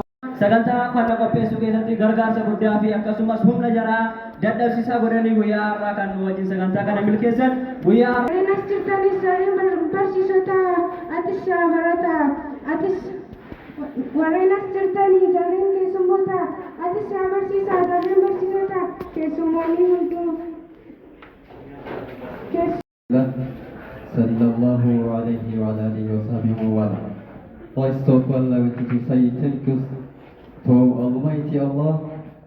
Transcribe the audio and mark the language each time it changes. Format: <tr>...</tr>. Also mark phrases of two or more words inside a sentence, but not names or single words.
<om>Sagantaa kana qopheessuu keessatti gargaarsa guddaa fi akkasumas humna jaraa dadhabsiisaa godhanii guyyaa har'aa kan nu wajjin sagantaa kana milkeessan guyyaa har'aa. Warreen as jirtanis barsiisota atis barata atis warreen as jirtanii jarreen keessummoota atis barsiisaa jarreen barsiisota keessummoonni hunduu</om> <ar>صلى الله عليه وعلى آله وسلم.</ar> <en>First of all, I want to say thank you to Almighty Allah</en>